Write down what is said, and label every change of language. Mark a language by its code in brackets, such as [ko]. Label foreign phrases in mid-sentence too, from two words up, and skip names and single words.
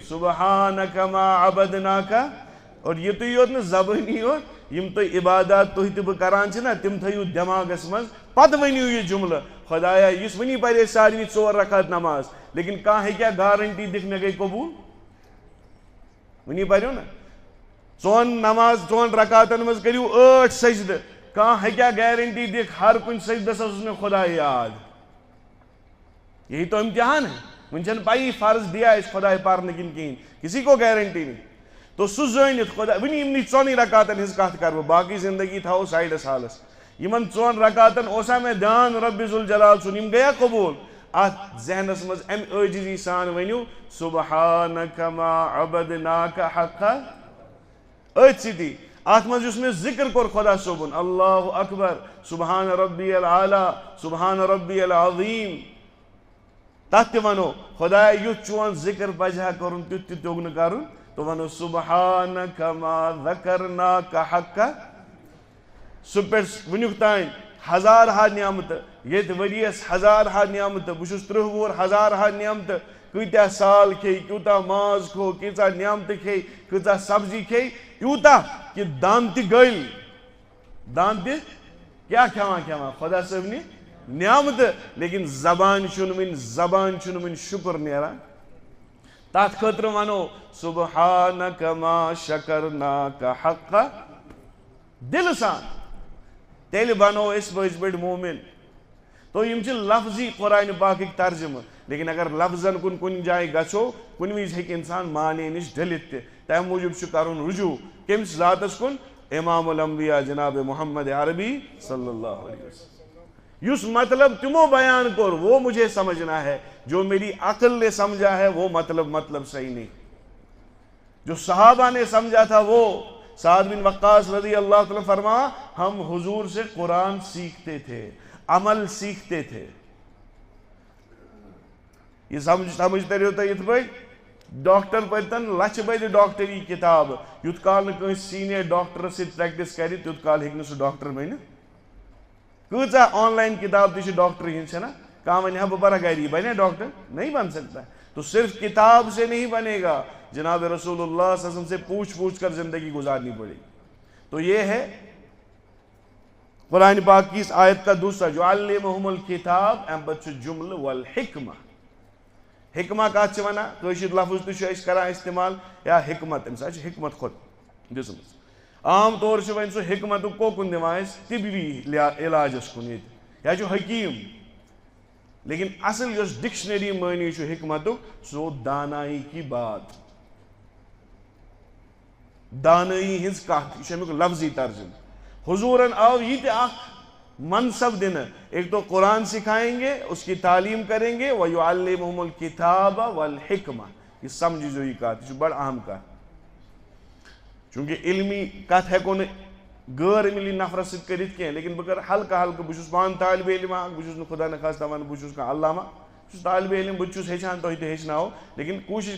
[ar] سُبحانک ما عبدناک [ks] اور یُتُے یوت نہٕ زبٲنی یوت یِم تُہۍ عبادات تُہۍ تہٕ بہٕ کران چھِ نا تِم تھٲیِو دٮ۪ماغس منٛز پتہٕ ؤنِو یہِ جملہٕ خۄدایا یُس وٕنی پرے سارنٕے 4 رکعت نماز لیکن کانٛہہ ہیٚکیٛاہ گارنٹی دِتھ مےٚ گٔے قبوٗل وٕنی پریو نا 4 رکعتن منٛز کٔرِو 8 سجدٕ کانٛہہ ہیٚکیٛاہ گارنٹی دِتھ ہر کُنہِ سجدس اوس مےٚ خۄدا یاد [ur] یہی تو امتحان ہے [ks] وٕنہِ چھنہٕ پایی فرض دیا اَسہِ خۄداے پرنہٕ کِنہٕ کِہیٖنۍ [ur] کسی کو گارنٹی نہیں تو [ks] سُہ زٲنِتھ خۄدا وٕنہِ یِمنٕے 4 رکعتن ہٕنٛز کتھ کرٕ بہٕ باقٕے زندگی تھاوو سایڈس حالس یِمن 4 رکعتن اوسا مےٚ دھیان رۄبِ ذوالجلال سُنٛد یِم گٔیا قبوٗل اتھ ذہنس منٛز امہِ عٲجزی سان ؤنِو [ar] سُبحانک ما عبدناک حقا [ks] أتھۍ سۭتی اتھ منٛز یُس مےٚ ذکر کوٚر خۄدا صٲبُن [ar] اللہ اکبر سبحان ربی العالیٰ سبحان ربی [ks] العظیٖم تتھ تہِ ونو خۄدایا یُتھ چون ذکر پزِ ہا کرُن تیُتھ تہِ توٚگ نہٕ کرُن تو ونو [ar] سبحانک ما ذکرناک حقا [ks] سُہ پٮ۪ٹھ وٕنیُک تانۍ ہزارہا نعمتہٕ ییٚتہِ ؤریس ہزارہا نعمتہٕ بہٕ چھُس 30 وُہُر ہزارہا نعمتہٕ کۭتیاہ سال کھیٚیہِ کیوٗتاہ ماز کھیوٚو کۭژاہ نعمتہٕ کھیٚیہِ کۭژاہ سبزی کھیٚیہِ یوٗتاہ کہِ دند تہِ گٔلۍ دند تہِ کیٛاہ کھٮ۪وان خۄدا صٲبنہِ نعمتہٕ لیکن زبان چھُنہٕ وٕنہِ شُکر نیران تتھ خٲطرٕ ونو [ar] سبحانک ما شکرناک حقا [ks] دلہٕ سان تیٚلہِ بنو أسۍ پٔزۍ پٲٹھۍ مومِن تو یِم چھِ لفظی قرآنِ پاکٕکۍ ترجمہٕ لیکن اگر لفظن کُن کُنہِ جایہِ گژھو کُنہِ وِزِ ہیٚکہِ انسان معنے نِش ڈٔلِتھ تہِ تمہِ موٗجوٗب چھُ کرُن رجوٗع کٔمِس ذاتس کُن امام الانبیاء جناب محمد عربی [ar] صلی اللہ علیہ وسلم [ks] یُس مطلب تِمو بیان کوٚر [ur] وہ مجھے سمجھنا ہے جو میری عقل نے سمجھا ہے وہ مطلب صحیح نہیں جو صحابہ نے سمجھا تھا وہ سعد بن وقاص رضی اللہ تعالیٰ فرما ہم حضور سے قرآن سیکھتے تھے عمل سیکھتے تھے یہ سمجھتے رہو [ks] تو یِتھ پٲٹھۍ ڈاکٹر پٔرۍتن لچھِ بٔدِ ڈاکٹری کِتاب یُتھ کال نہٕ کٲنٛسہِ سیٖنیر ڈاکٹرس سۭتۍ پریکٹس کرِ تیُتھ کال ہیٚکہِ نہٕ سُہ ڈاکٹر بٔنِتھ کۭژاہ آن لائن کتاب تہِ چھِ ڈاکٹر ہِنٛز چھےٚ نا کانٛہہ وَنہِ ہا بہٕ پرا گری بنے [ur] ڈاکٹر نہیں بن سکتا تو صرف کتاب سے نہیں بنے گا جناب رسول اللہ صلی اللہ علیہ وسلم سے پوچھ کر زندگی گزارنی پڑے گی تو یہ ہے قرآن پاک کی اس آیت کا دوسرا جو [ar] علمہم الکتاب [ks] امہِ پتہٕ چھُ جملہٕ والحکمہ حکمہ کتھ چھِ ونان کٲشِر لفظ تہِ چھِ أسۍ کران استعمال یا حکمت أمِس حظ چھِ حکمت خۄد دِژمٕژ عام طور چھُ وۄنۍ سُہ حکمتُک کوکُن دِوان أسۍ طبی علاجس کُن ییٚتہِ یا چھُ حکیٖم لیکن اصل یۄس ڈکشنری معنی چھُ حکمتُک سُہ گوٚو [ur] دانایی کی بات [ks] دانایی ہٕنٛز کتھ یہِ چھُ امیُک لفظی ترجمہٕ حضوٗرن آو یہِ تہِ اکھ منصب دِنہٕ [ur] ایک تو قرآن سکھائیں گے اس کی تعلیم کریں گے [ar] وَيُعَلِّمُهُمُ الْكِتَابَ وَالْحِكْمَةَ [ur] یہ سمجھو [ks] یہ کتھ یہ چھُ بڑٕ اہم کتھ چونکہ علمی کتھ ہیٚکو نہٕ غٲر علمی نفرس سۭتۍ کٔرِتھ کینٛہہ لیکن بہٕ کرٕ ہلکہٕ بہٕ چھُس پانہٕ طالبہِ علم اکھ بہٕ چھُس نہٕ خدا نخواستہ ونہٕ بہٕ چھُس کانٛہہ علامہ بہٕ چھُس طالبہِ علم بہٕ تہِ چھُس ہیٚچھان تۄہہِ تہِ ہیٚچھناوو لیکن کوٗشش